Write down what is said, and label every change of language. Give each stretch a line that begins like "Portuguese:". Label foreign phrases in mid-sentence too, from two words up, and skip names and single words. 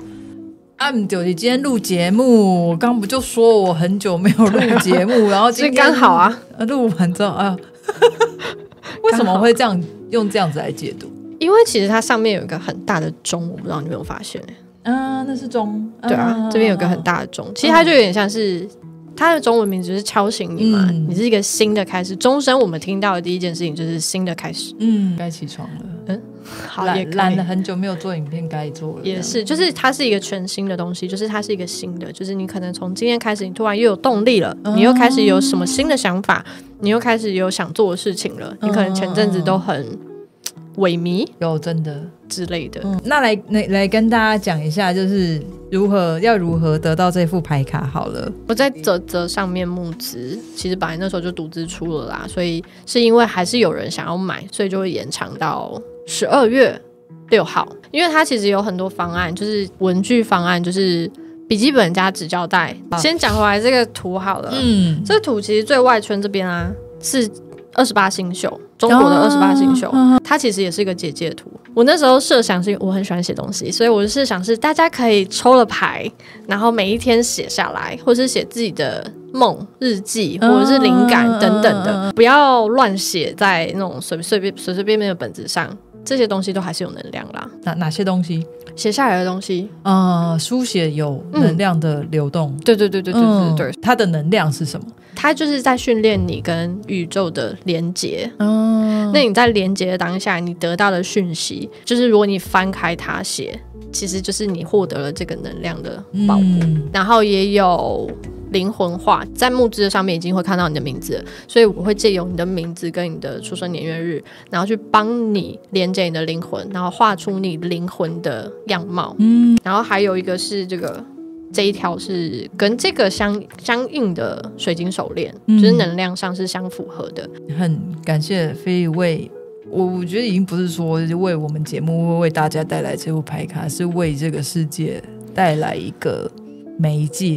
Chinese: 對，你今天錄節目，我剛不就說我很久沒有錄節目，然後今天剛好啊，錄完之後，為什麼會這樣用這樣子來解讀？因為其實它上面有一個很大的鐘，我不知道你有沒有發現那是鐘。對啊，這邊有個很大的鐘，其實它就有點像是它的中文名字是敲醒你嘛，你是一個新的開始。鐘聲我們聽到的第一件事情就是新的開始，該起床了。好，懶了很久沒有做影片，該做了。也是，就是它是一個全新的東西，就是它是一個新的，就是你可能從今天開始，你突然又有動力了，你又開始有什麼新的想法，你又開始有想做的事情了。你可能前陣子都很萎靡，有真的之類的。那來跟大家講一下，就是如何得到這副牌卡好了。我在嘖上面募資，其實本來那時候就獨資出了啦，所以是因為還是有人想要買，所以就會延長到12月6號，因為它其實有很多方案，就是文具方案，就是筆記本加紙膠帶。先講回來這個圖好了，這個圖其實最外圈這邊啊是28星宿，中國的28星宿，它其實也是一個結界圖。我那時候設想是，我很喜歡寫東西，所以我的設想是，大家可以抽了牌，然後每一天寫下來，或是寫自己的夢日記，或者是靈感等等的，不要亂寫在那種隨隨便便的本子上。這些東西都還是有能量啦。哪些東西？寫下來的東西，書寫有能量的流動。对，它的能量是什麼？它就是在訓練你跟宇宙的連接。那你在連接的當下，你得到的訊息，就是如果你翻開它寫，其實就是你獲得了這個能量的保護。然後也有靈魂畫，在募資的上面已經會看到你的名字了，所以我會借由你的名字跟你的出生年月日，然後去幫你連接你的靈魂，然後畫出你靈魂的樣貌。然後還有一個是這一條是跟這個相應的水晶手鏈，就是能量上是相符合的。很感謝飛為我覺得已經不是說為我們節目為大家帶來這部牌卡，是為這個世界帶來一個媒介。